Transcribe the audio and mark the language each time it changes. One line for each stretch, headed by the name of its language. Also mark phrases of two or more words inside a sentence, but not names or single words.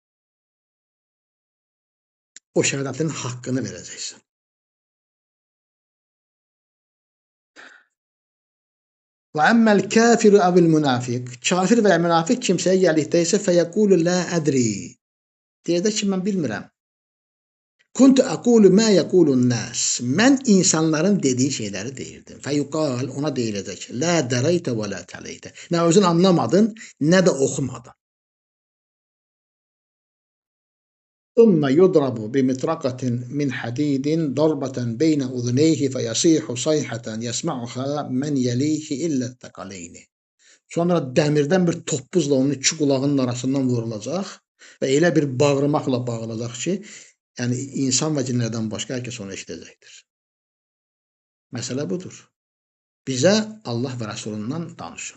Azerbaijani: O şəhadətin haqqını verəcəksən.
Arabic: وأما الكافر أو المنافق,
Azerbaijani: kafir və ya münafiq kimsəyə gəldikdə isə
Arabic: فيقول لا أدري.
Azerbaijani: Deyəcək ki, mən bilmirəm.
Arabic: كنت أقول ما يقول الناس.
Azerbaijani: Mən insanların dediyi şeyləri deyirdim. Fəyuqal, ona deyiləcək.
Arabic: لا دريت ولا تليت.
Azerbaijani: Nə özün anlamadın, nə də oxumadın.
Arabic: ثم يضرب بمطرقة من حديد ضربة بين أذنيه فيصيح صيحة يسمعها من يليه إلا الثقلين.
Azerbaijani: Sonra dəmirdən bir toppuzla onun iki qulağının arasından vurulacaq və elə bir bağırmaqla bağılacaq ki, yəni insan və cinlərdən başqa hər kəs onu eşidəcəkdir. Məsələ budur. Bizə Allah və Rəsulundan danışın.